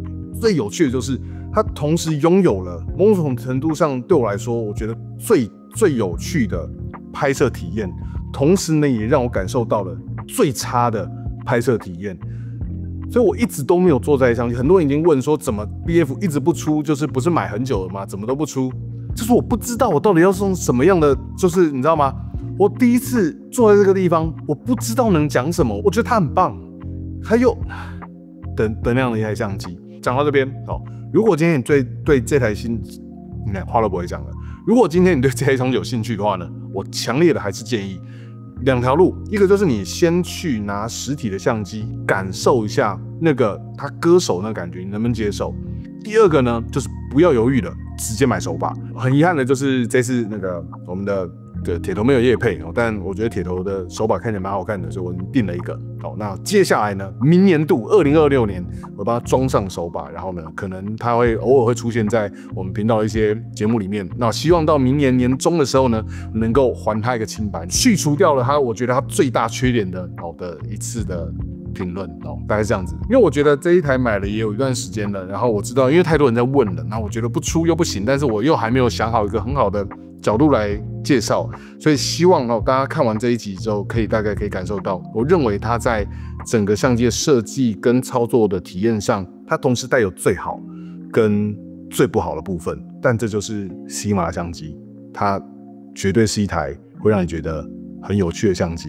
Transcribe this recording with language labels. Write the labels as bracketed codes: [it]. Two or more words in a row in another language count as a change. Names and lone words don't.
[zh] 最有趣的就是它同時擁有了某種程度上對我來說，我覺得最有趣的拍攝體驗，同時呢也讓我感受到了最差的拍攝體驗。所以我一直都沒有做这台相機。很多人已經問說，怎麼 BF 一直不出？就是不是買很久了嗎？怎麼都不出？就是我不知道我到底要用什麼樣的，就是你知道嗎？我第一次坐在這個地方，我不知道能講什麼。我覺得它很棒，還有等那樣的一台相機。講到這邊，如果今天你對這台話都不會講了。如果今天你對這台相機有興趣的話呢，我強烈的還是建議兩條路，一個就是你先去拿實體的相機感受一下那個他割手那個感覺，你能不能接受？第二個呢，就是不要猶豫了，直接買手把。很遺憾的就是這次那個我們的鐵頭沒有業配，但我覺得鐵頭的手把看起來蠻好看的，所以我訂了一個。那接下來呢，明年度2026年，我把它裝上手把，然後呢，可能它會偶爾會出現在我們頻道的一些節目裡面。那希望到明年年中的時候呢，能夠還它一個清白，去除掉了它我覺得它最大缺點的一次的評論大概是這樣子。因為我覺得這一台買了也有一段時間了，然後我知道因為太多人在問了，那我覺得不出又不行，但是我又還沒有想好一個很好的角度來介紹，所以希望大家看完這一集之後，大概可以感受到，我認為它在整個相機的設計跟操作的體驗上，它同時帶有最好跟最不好的部分，但這就是 Sigma 的相機，它絕對是一台會讓你覺得很有趣的相機。